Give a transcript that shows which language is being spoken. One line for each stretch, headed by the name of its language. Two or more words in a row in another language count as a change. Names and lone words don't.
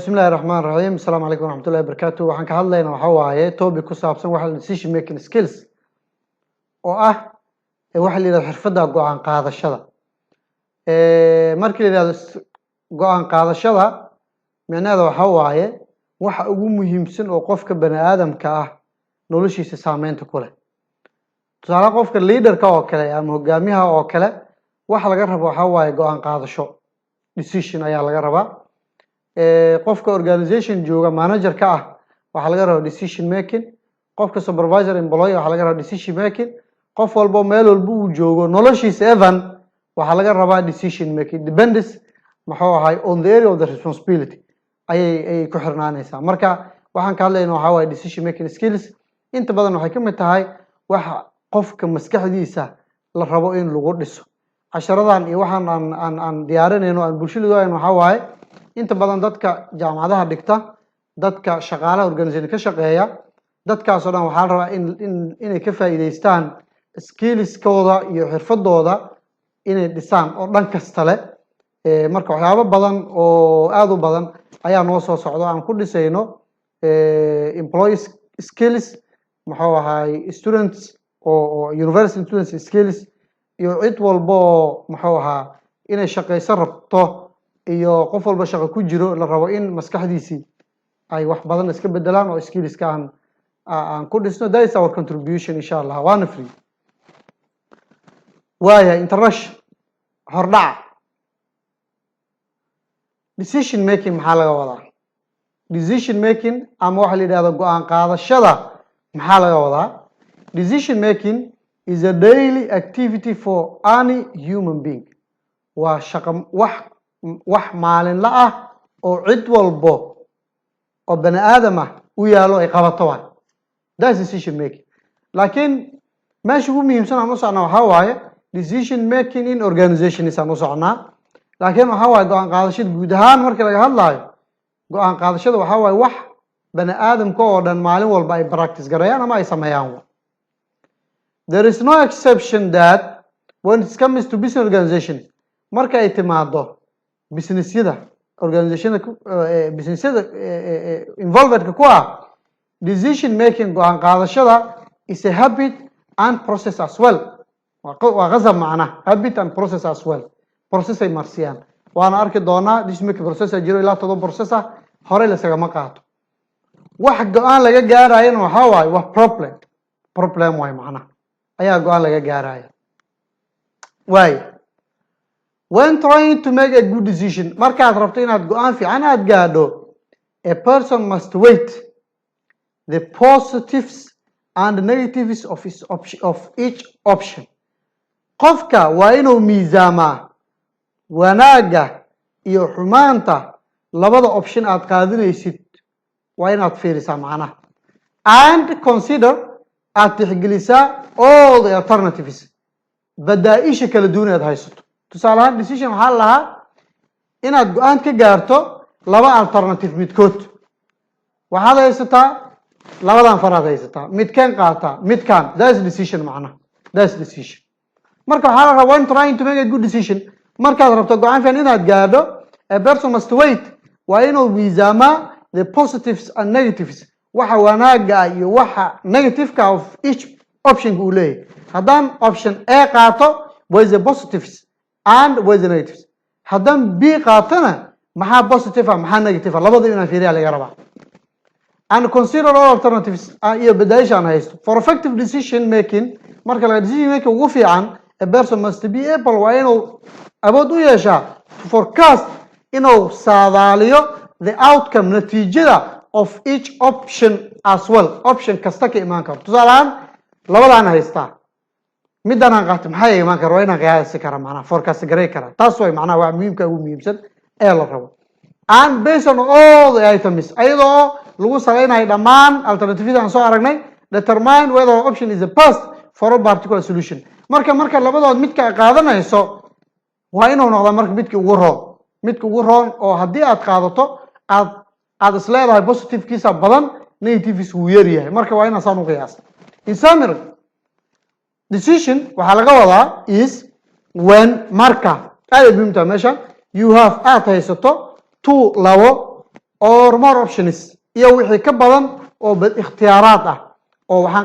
Arabic: بسم الله الرحمن الرحيم السلام عليكم ورحمة الله وبركاته
Somali: waxaan ka hadlaynaa waxa waaye topic ku saabsan waxa
English: decision making skills
Somali: oo ah waxa la yiraahdo xirfadda go'aan qaadashada markii la yiraahdo go'aan qaadashada macnaheedu waxa waaye waxa ugu muhiimsan oo qofka bani aadamka ah noloshiisa saameynta ku leh tusaale qofka leader-ka oo kale ama hogaamiyaha oo kale waxa laga rabo waxa waaye go'aan qaadasho decision ayaa laga rabaa qofka organization jooga manager ka ah waxa laga rabaa
English: decision making
Somali: qofka
English: supervisor employee
Somali: waxa laga rabaa
English: decision making
Somali: qof walba meel walba uu joogo noloshiisa evan waxa laga rabaa
English: decision making
Somali: depends maxuu ahay
English: on the area of the responsibility
Somali: ay ku xirnaanaysaa marka waxaan ka hadlaynaa waxa waaye
English: decision making skills
Somali: inta badan waxay ka mid tahay waxa qofka maskaxdiisa la rabo in lagu dhiso casharadan iyo waxaan aan diyaarinayno aan bulshada waxa waaye inta badan dadka jaamacadaha dhigta dadka shaqaalaha organization ka shaqeeya dadkaas oo dhan waxa la rabaa inay ka faa'iideystaan skills-kooda iyo xirfadooda inay dhisaan oo dhan kasta leh marka waxyaabo badan oo aad u badan ayaa noo soo socdo aan ku dhisayno
English: employee skills
Somali: maxuu ahay students oo
English: university students skills
Somali: iyo cid walbo maxuu ahaa inay shaqaysan rabto iyo qof walba shaqo ku jiro la rabo in maskaxdiisii ay wax badan iska bedelaan oo skills-ka aan ku dhisno
English: that is our contribution
Arabic: إن شاء الله
Somali: waana free waaya introduction hordhac
English: decision making
Somali: maxaa laga wadaa
English: decision making
Somali: ama waxa la yiraahdo go'aan qaadashada maxaa laga wadaa
English: decision making is a daily activity for any human being
Somali: waa shaqo wax maalinle ah oo cid walbo oo bani aadam ah u yaalo ay qabato waay
English: that's decision making
Somali: laakiin meesha ugu muhiimsan aan u socnaa waxa waaye
English: decision making in organizations
Somali: aan u socnaa laakiin waxa waaye go'aan qaadashada guud ahaan marka laga hadlaayo go'aan qaadashada waxa waaye wax bani aadamka oo dhan maalin walba ay practice gareeyaan ama ay sameeyaan
English: there is no exception that when it comes to business organization
Somali: marka ay timaado businessyada organizationada businessyada involved ku ah
English: decision making
Somali: go'aan qaadashada
English: is a habit and process as well
Somali: waa qasab macna
English: habit and process as well
Somali: process ay marsiyaan waana arki doonaa
English: decision making process
Somali: jiro ilaa 7 process hore la sagama qaato wax go'aan laga gaarayna waxa waaye wax problem way macna ayaa go'aan laga gaaraya
English: way when trying to make a good decision
Somali: markaad rabto inaad go'aan fiican aad gaadho
English: a person must weight the positives and negatives of each option
Somali: qofka waa inuu miisaamaa wanaaga iyo xumaanta labada option aad qaadanaysid waa inaad fiirisaa macnaha
English: and consider
Somali: aad tixgelisaa
English: all the alternatives
Somali: badaaisha kala duwan aad haysato tusaale ahaan decision waxaa lahaa inaad go'aan ka gaarto laba alternative midkood waxaad haysataa labadan faraad haysataa midkeen qaataa midkaan
English: that's decision
Somali: macnaha
English: that's decision
Somali: marka waxaa la rabaa
English: when trying to make a good decision
Somali: markaad rabto go'aan fiican inaad gaadho
English: a person must weight
Somali: waa inuu miisaamaa
English: the positives and negatives
Somali: waxa wanaaga iyo waxa negative-ka
English: of each option
Somali: uu leeyahay haddaan option A qaato
English: with the positives and with the negatives
Somali: haddaan B qaatana maxaa positive ah maxaa negative ah labadaba inaan fiiriyaa laga rabaa
English: and consider all alternatives
Somali: iyo badaashan haysto
English: for effective decision making
Somali: marka laga
English: decision making
Somali: ugu fiican
English: a person must be able
Somali: waa inuu awood u yeeshaa
English: to forecast
Somali: inuu saadaaliyo
English: the outcome
Somali: natiijada
English: of each option as well
Somali: option kasta ka imaan karo tusaale ahaan labadaan haystaa midaan aan qaato maxay imaan karo inaan qiyaasi karo macnaha forecast gareey kara taas way macnaha waa muhiimka ugu muhiimsan ee la rabo
English: and based on all the items
Somali: ayadoo lagu salaynayo dhammaan alternatives aan soo aragnay
English: determine whether option is the best for a particular solution
Somali: marka labadood midka qaadanayso waa inuu noqdo marka midka ugu roon oo haddii aad qaadato aad isleedahay positive-kiisa badan negative-kiisa wuu yar yahay marka waa inaan saan u qiyaasta
English: in summary
Somali: decision waxaa laga wadaa
English: is when
Somali: marka aad muhiimta meesha
English: you have
Somali: aad haysato two labo
English: or more options
Somali: iyo wixii ka badan oo ikhtiyaaraad ah oo waxaan